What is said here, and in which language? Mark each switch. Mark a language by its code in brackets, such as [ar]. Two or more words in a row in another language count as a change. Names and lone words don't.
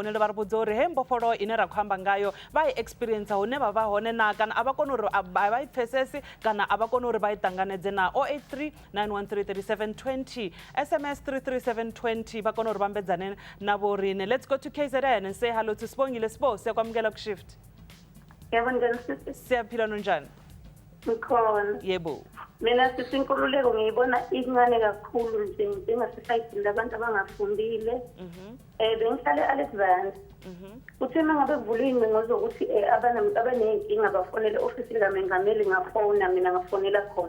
[ve] fonele va ri vudza uri he mbofolo ine ra khamba ngayo va yi experience hone va va hone na kana a va kone uri va yi pfesesi kana a va kone uri va yi tanganedze na 083 913 3720 SMS 33720 va kone uri va mbedzane na vorine. [en] Let's go to KZN and say hello to Sibongile. [zu] Sibo siyakwamukela ku shift. Siyaphila nonjani? Ngikhona. Yebo. Mina sisinkululeko ngiyibona incane kakhulu nje njengasesayidini labantu abangafundile. Bengihlale Alexander. Uthi mangabe kuvula ingcingo zokuthi abanenkinga bafonele office likaMengameli ngafona mina ngafonela khona.